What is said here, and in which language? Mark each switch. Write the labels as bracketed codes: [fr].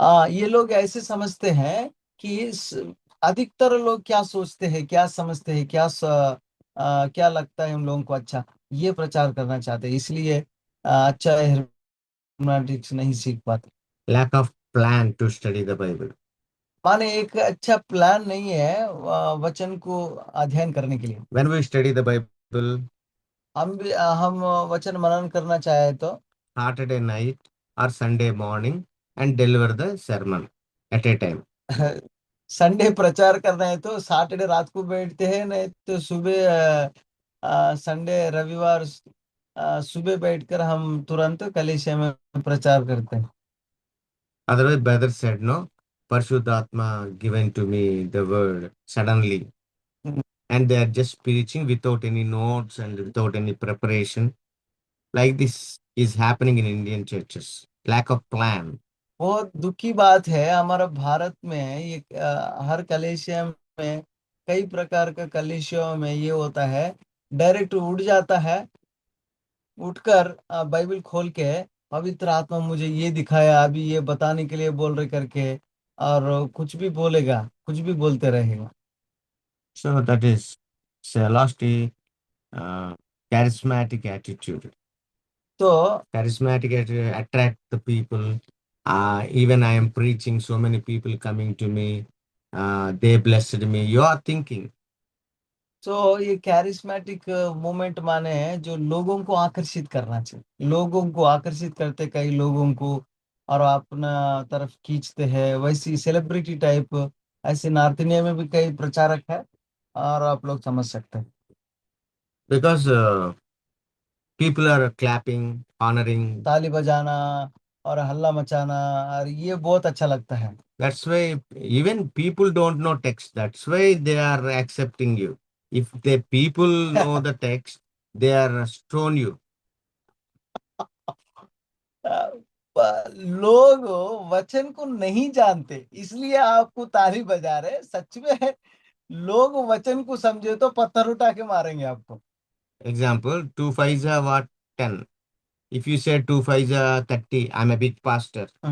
[hi] ये लोग ऐसे समझते हैं कि अधिकतर लोग क्या सोचते हैं, क्या समझते हैं, क्या लगता है उन लोगों को अच्छा, ये प्रचार करना चाहते हैं, इसलिए अच्छा hermeneutics नहीं सीख पाते। [en] Lack of plan to study the Bible. [hi] माने एक अच्छा प्लान नहीं है वचन को अध्ययन करने के लिए। [en] When we study the Bible, [hi] हम वचन मनन करना चाहे तो [en] Saturday night or Sunday morning and deliver the sermon at a time. [hi] Sunday प्रचार करना है तो सैटरडे रात को बैठते हैं, नहीं तो सुबह संडे रविवार सुबह बैठकर हम तुरंत कलीसिया में प्रचार करते हैं। [en] Otherwise, brother said, no, Parishuddhatma given to me the word suddenly, and they are just preaching without any notes and without any preparation. Like this is happening in Indian churches. Lack of plan. [hi] बहुत दुख की बात है हमारा भारत में ये हर कलेशिया में कई प्रकार का कलेशियों में ये होता है। डायरेक्ट उठ जाता है, उठकर बाइबल खोल के पवित्र आत्मा मुझे ये दिखाया, अभी ये बताने के लिए बोल रहे करके, और कुछ भी बोलेगा, कुछ भी बोलते रहेगा। [en] So that is celestial, uh, charismatic attitude. [hi] तो [en] Charismatic attitude attract the people. Even I am preaching, so many people coming to me. They blessed me. You are thinking. [hi] ये कैरिस्मेटिक मूवमेंट माने है जो लोगों को आकर्षित करना चाहिए, लोगों को आकर्षित करते कई लोगों को और अपना तरफ खींचते हैं, वैसी सेलिब्रिटी टाइप। ऐसे नॉर्थ इंडिया में भी कई प्रचारक है और आप लोग समझ सकते हैं। [en] Because people are clapping, honoring. [hi] ताली बजाना और हल्ला मचाना, और ये बहुत अच्छा लगता है। [en] That's why even people don't know text. That's why they are accepting you. If the people know the text, they are stone you. [hi] लोग वचन को नहीं जानते इसलिए आपको ताली बजा रहे, सच में लोग वचन को समझे तो पत्थर उठा के मारेंगे आपको। [en] Example, 2 5 are what 10. If you say 2 5 are 30, I'm a big pastor.